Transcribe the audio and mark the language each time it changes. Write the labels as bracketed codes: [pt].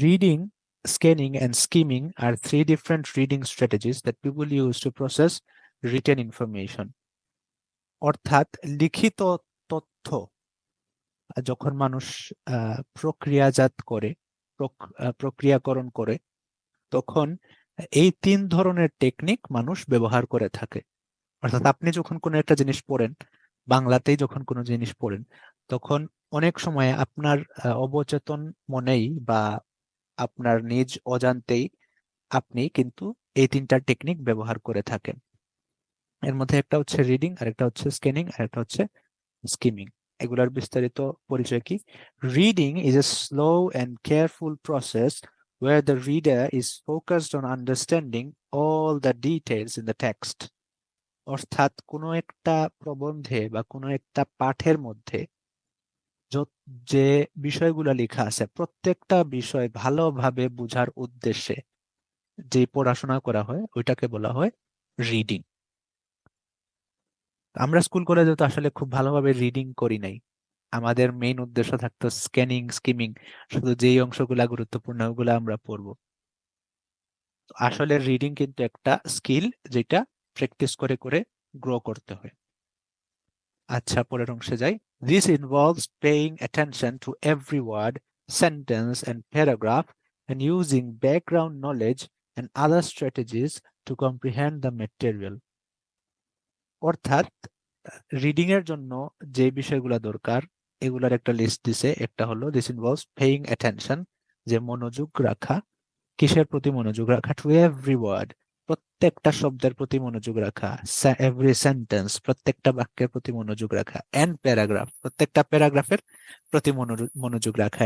[en] Reading, scanning, and skimming are three different reading strategies that people use to process written information. [bn] অর্থাৎ লিখিত তথ্য যখন মানুষ প্রক্রিয়াজাত করে, প্রক্রিয়াকরণ করে, তখন এই তিন ধরনের টেকনিক মানুষ ব্যবহার করে থাকে। অর্থাৎ আপনি যখন কোনো একটা জিনিস পড়েন, বাংলাতেই যখন কোনো জিনিস পড়েন, তখন অনেক সময় আপনার অবচেতন মনেই বা আপনার নিজ অজান্তেই আপনি কিন্তু এই তিনটা টেকনিক ব্যবহার করে থাকেন। এর মধ্যে একটা হচ্ছে রিডিং, আরেকটা হচ্ছে স্ক্যানিং, আরেকটা হচ্ছে স্কিমিং। এগুলার বিস্তারিত পরিচয় কি? [en] Reading is a slow and careful process where the reader is focused on understanding all the details in the text. [bn] অর্থাৎ কোনো একটা প্রবন্ধে বা কোনো একটা পাঠের মধ্যে যে বিষয়গুলো লেখা আছে, প্রত্যেকটা বিষয় ভালোভাবে বোঝার উদ্দেশ্যে যে পড়াশোনা করা হয় ওইটাকে বলা হয় রিডিং। আমরা স্কুল কলেজে তো আসলে খুব ভালোভাবে রিডিং করি নাই। আমাদের মেইন উদ্দেশ্য থাকতো স্ক্যানিং, স্কিমিং, শুধু যেই অংশগুলা গুরুত্বপূর্ণ ওগুলো আমরা পড়বো। আসলে রিডিং কিন্তু একটা স্কিল, যেটা প্র্যাকটিস করে করে গ্রো করতে হয়। আচ্ছা, পরের অংশে যাই। [en] This involves paying attention to every word, sentence, and paragraph, and using background knowledge and other strategies to comprehend the material. [bn] অর্থাৎ রিডিং এর জন্য যে বিষয়গুলো দরকার এগুলার একটা লিস্ট দিছে। একটা হলো [en] this involves paying attention, [bn] যে মনোযোগ রাখা। কিসের প্রতি মনোযোগ রাখা? [en] to every word, [bn] প্রত্যেকটা শব্দের প্রতি মনোযোগ রাখা। [en] every sentence, [bn] প্রত্যেকটা বাক্যের প্রতি মনোযোগ রাখা। [en] and paragraph, [bn] প্রত্যেকটা প্যারাগ্রাফের প্রতি মনোযোগ রাখা।